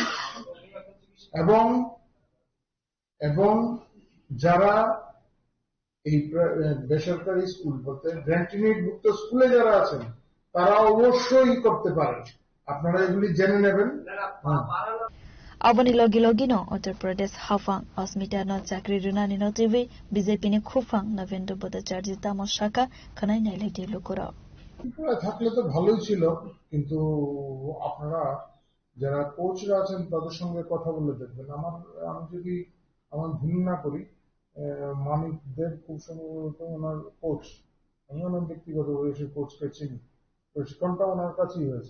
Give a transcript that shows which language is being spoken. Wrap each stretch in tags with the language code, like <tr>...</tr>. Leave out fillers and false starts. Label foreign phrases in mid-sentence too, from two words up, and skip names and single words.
<bn>এবং যারা এই বেসরকারি স্কুল বলতে গ্র্যান্টিনেট ভুক্ত স্কুলে যারা আছেন তারা অবশ্যই করতে পারেন, আপনারা এগুলি জেনে নেবেন।</bn> <trp>Abani logi logi no Uttar Pradesh hafang Asmita no chakri runani no TV BJP ni khufang Navendra Bhattacharya tamoshaka khanai nailai de lokora.</trp> <bn>ত্রিপুরা থাকলে তো ভালোই ছিল, কিন্তু আপনারা যারা কোচরা আছেন তাদের সঙ্গে কথা বলে দেখবেন। আমি যদি আমার ভুল না করি, মানিক দেব খুব সম্ভবত ওনার কোচ, আমি ওনার ব্যক্তিগতভাবে সেই কোচকে চিনি, প্রশিক্ষণটা ওনার কাছেই হয়েছে।</bn>